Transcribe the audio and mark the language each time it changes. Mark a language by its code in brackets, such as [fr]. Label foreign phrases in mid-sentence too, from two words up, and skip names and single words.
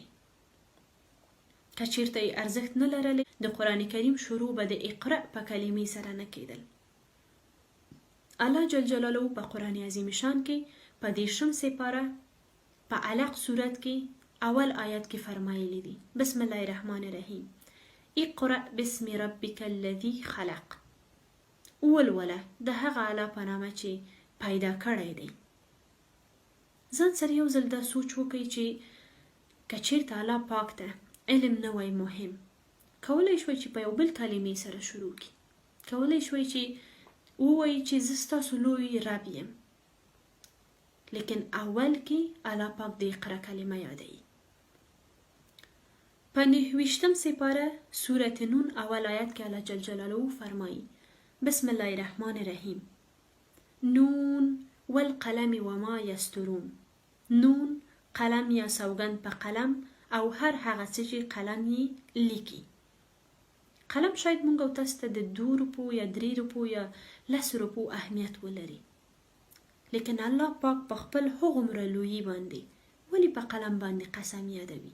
[ps] که چیرته یې ارزښت نه لرلی، د قرآن کریم شروع به د اقرأ په کلمې سره نه کېدل. [ar] الله جل جلاله [ps] په قرآن عظیم شان کې په 10 سپاره په علق صورت کې اول آیت کې فرمایلی دي: [ar] بسم الله الرحمن الرحیم، اقرأ باسم ربک الذی خلق. [ps] ولوله د هغه الله په نامه چې پیدا کړی دی. ځان سره یو ځل دا سوچ وکړئ چې که چیرته الله پاک ته علم نه وای مهم، کولای شوی چې په یو بل کلمې سره شروع کړي، کولای شوی چې ووایي چې زه ستاسو لوی رب یم، لیکن اول کې الله پاک د اقرا کلمه یادوي. په 29 سپاره سورة نون اول آیت کې [ar] الله جل جلاله [ps] فرمایي: [ar] بسم الله الرحمن الرحیم، نون والقلم وما یسترون. [ps] نون قلم یا سوګند په قلم او هر هغه څه چې قلم یې لیکي. قلم شاید مونږ او تاسو ته د 2 روپو یا 3 روپو یا 10 روپو اهمیت ولري، لیکن الله پاک په خپل هغومره لویي باندې ولې په قلم باندې قسم یادوي؟